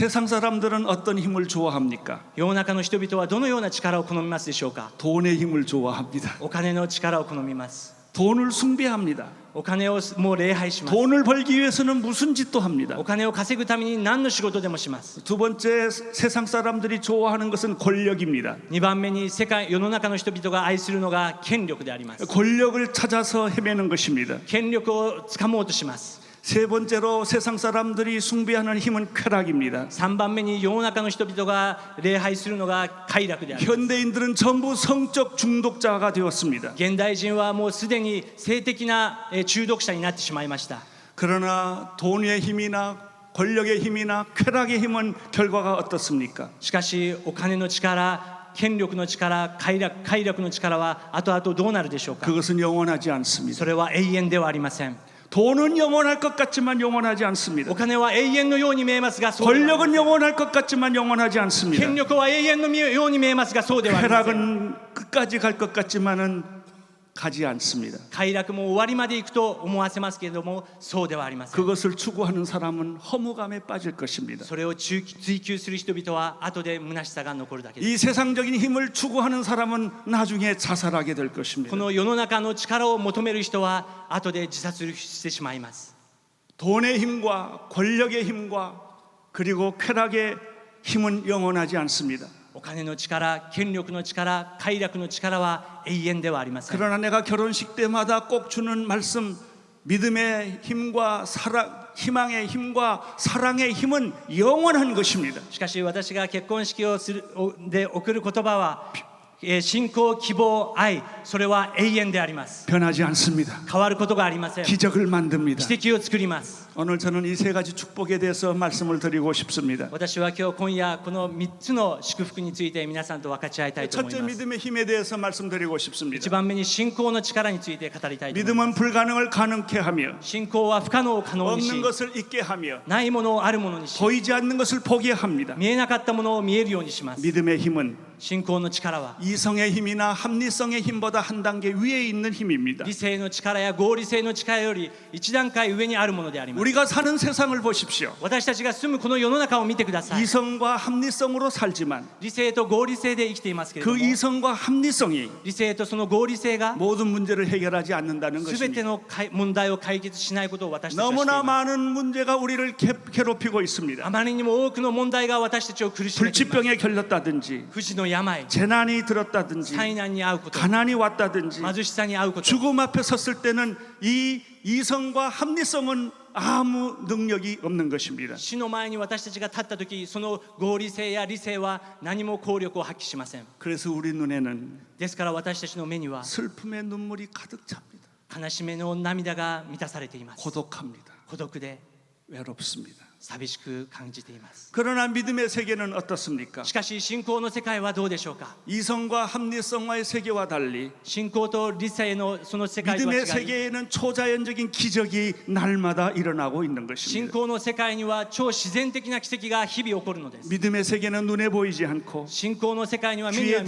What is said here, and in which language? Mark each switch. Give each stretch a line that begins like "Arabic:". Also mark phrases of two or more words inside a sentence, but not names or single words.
Korean: 세상 사람들은 어떤 힘을 좋아합니까?
Japanese: 世の中の人々はどのような力を好みますでしょうか。
Korean: 돈의 힘을 좋아합니다.
Japanese: お金の力を好みます。
Korean: 돈을 숭배합니다.
Japanese: お金をもう礼拝します。
Korean: 돈을 벌기 위해서는 무슨 짓도 합니다.
Japanese: お金を稼ぐために何の仕事でもします。
Korean: 두 번째 세상 사람들이 좋아하는 것은 권력입니다.
Japanese: 2 番目に世の中の人々が愛するのが権力であります。
Korean: 권력을 찾아서 헤매는 것입니다.
Japanese: 権力をつかもうとします。
Korean: 세 번째로 세상 사람들이 숭배하는 힘은 쾌락입니다.
Japanese: 3 番目に世の中の人々が礼拝するのが快楽であります。
Korean: 현대인들은 전부 성적 중독자가 되었습니다.
Japanese: 現代人はもうすでに性的な中毒者になってしまいました。
Korean: 그러나 돈의 힘이나 권력의 힘이나 쾌락의 힘은 결과가 어떻습니까?
Japanese: しかしお金の力、権力の力、快楽の力は後々どうなるでしょうか。
Korean: 그것은 영원하지 않습니다.
Japanese: それは永遠ではありません。
Korean: 돈은 영원할 것 같지만 영원하지 않습니다.
Japanese: お金は永遠のように見えますが、そうではありません。
Korean: 권력은 영원할 것 같지만 영원하지 않습니다.
Japanese: 権力は永遠のように見えますが、そうではありません。
Korean: 쾌락은 끝까지 갈 것 같지만은 가지 않습니다.
Japanese: 快楽も終わりまで行くと思わせますけれども、そうではありません。
Korean: 그것을 추구하는 사람은 허무감에 빠질 것입니다.
Japanese: それを追求する人々は後で虚しさが残るだけです。
Korean: 이 세상적인 힘을 추구하는 사람은 나중에 자살하게 될 것입니다.
Japanese: この世の中の力を求める人は後で自殺してしまいます。
Korean: 돈의 힘과 권력의 힘과 그리고 쾌락의 힘은 영원하지 않습니다.
Japanese: お金の力、権力の力、快楽の力は永遠ではありません。
Korean: 그러나 내가 결혼식 때마다 꼭 주는 말씀, 믿음의 힘과 사랑, 희망의 힘과 사랑의 힘은 영원한 것입니다.
Japanese: しかし私が結婚式をするで送る言葉は、信仰、希望、愛、それは永遠であります。
Korean: 변하지 않습니다.
Japanese: 変わることがありません。奇
Korean: 기적을 만듭니다.
Japanese: 跡を作ります。
Korean: 오늘 저는 이 세 가지 축복에 대해서 말씀을 드리고 싶습니다.
Japanese: 私は今夜この3つの祝福について皆さんと分かち合いたいと思い
Korean: 첫째
Japanese: ます。
Korean: 믿음의 힘에 대해서 말씀드리고
Japanese: 1
Korean: 싶습니다.
Japanese: 番目に信仰の力について語りたいと思います。
Korean: 믿음은 불가능을 가능케 하며
Japanese: 信仰は不可能を可能にし、
Korean: 없는 것을 있게 하며
Japanese: ないものをあるものにし、
Korean: 보이지 않는 것을 보게 합니다.
Japanese: 見えなかったものを見えるようにします。
Korean: 믿음의 힘은
Japanese: 信仰の力は
Korean: 이성의 힘이나 합리성의 힘보다 한 단계 위에 있는 힘입니다.
Japanese: 理性の力や合理性の力より一段階上にあるものであります。
Korean: 우리가 사는 세상을 보십시오.
Japanese: 私たちが住むこの世の中を見てください。
Korean: 이성과 합리성으로 살지만
Japanese: 理性と合理性で生きていますけれど
Korean: 그
Japanese: も、
Korean: 이성과 합리성이
Japanese: 理性とその合理性が
Korean: 모든 문제를 해결하지 않는다는
Japanese: 全て
Korean: 것입니다.
Japanese: の問題を解決しないことを私たちは知ってい
Korean: 너무나
Japanese: ます。
Korean: 많은 문제가 우리를 괴롭히고
Japanese: あ
Korean: 있습니다.
Japanese: まりにも多くの問題が私たちを苦しめています。
Korean: 불치병에 걸렸다든지
Japanese: 不治の病、
Korean: 재난이 들었다든지
Japanese: 災難に遭うこと、
Korean: 가난이 왔다든지
Japanese: 貧しさに遭うこと、
Korean: 죽음 앞에 섰을 때는 이 이성과 합리성은 아무 능력이 없는 것입니다.
Japanese: 死の前に私たちが立った時、その合理性や理性は何も効力を発揮しません。
Korean: 그래서 우리 눈에는
Japanese: ですから私たちの目には
Korean: 슬픔의 눈물이 가득 찹니다.
Japanese: 悲しみの涙が満たされています。
Korean: 고독합니다.
Japanese: 孤独で
Korean: 외롭습니다.
Japanese: 寂しく感じています。
Korean: 그러나 믿음의 세계는 어떻습니까?
Japanese: しかし信仰の世界はどうでしょうか。
Korean: 이성과 합리성과의 세계와 달리
Japanese: 信仰と理性のその世界とは違
Korean: 믿음의
Japanese: い、
Korean: 세계에는 초자연적인 기적이 날마다 일어나고 있는
Japanese: 信
Korean: 것입니다.
Japanese: 仰の世界には超自然的な奇跡が日々起こるのです。
Korean: 믿음의 세계는 눈에 보이지 않고
Japanese: 信仰の世界には目には見